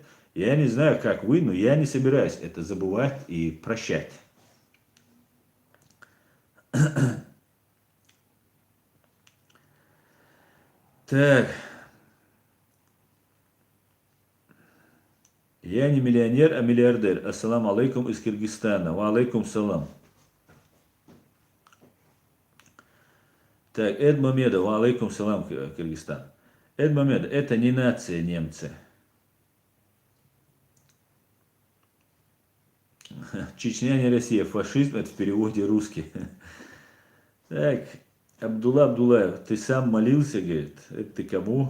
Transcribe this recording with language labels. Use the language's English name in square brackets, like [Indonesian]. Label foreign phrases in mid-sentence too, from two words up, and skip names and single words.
[Russian] Я не знаю, как вы, но я не собираюсь это забывать и прощать. Так. Я не миллионер, а миллиардер. [Arabic] السلام عليكم [Russian] из Киргизстана. [Arabic] Ва алейкум салам. [Russian] Так, Эд Мамедов. [Arabic] وعليكم السلام, [Russian] Киргизстан. Эд Мамедов, это не нация немцы. Чечня не Россия, фашизм это в переводе русский. Так, Абдулла Абдулаев, ты сам молился, говорит, это ты кому?